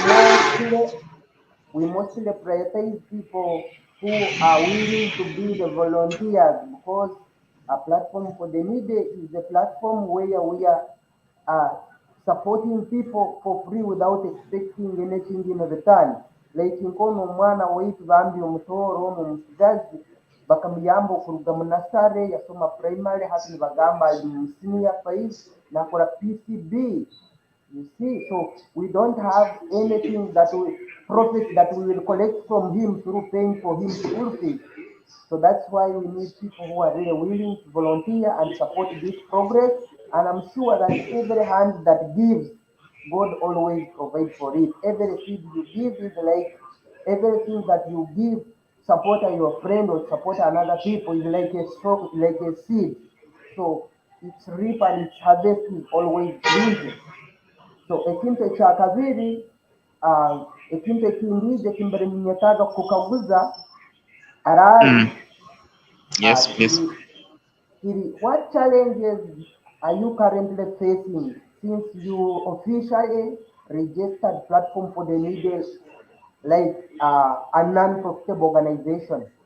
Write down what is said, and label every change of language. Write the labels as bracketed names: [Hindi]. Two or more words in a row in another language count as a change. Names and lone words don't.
[English] we mostly prioritize people who are willing to be the volunteers, because a platform for the needy is a platform where we are supporting people for free without expecting anything in return. [Tooro] Like nkono omwana waitu bambi omutooro ono omusigazi bakamuyamba okuruga mu nasare yasoma primary hati nibagamba ali mu senior 5 nakora PCB. [English] You see, so we don't have anything that we profit that we will collect from him through paying for him school fees. So that's why we need people who are really willing to volunteer and support this progress. And I'm sure that every hand that gives, God always provides for it. Every seed you give is like everything that you give, support your friend or support another people is like a stroke, like a seed. So its reap and its harvest is always plenty. [Tooro] So ekintu ekya kabiri, ekintu ekindi ekimbere ninyetaaga kukaguza Arali. [English] Yes, please. What challenges are you currently facing since you officially registered platform for the needy, like a non-profitable organization?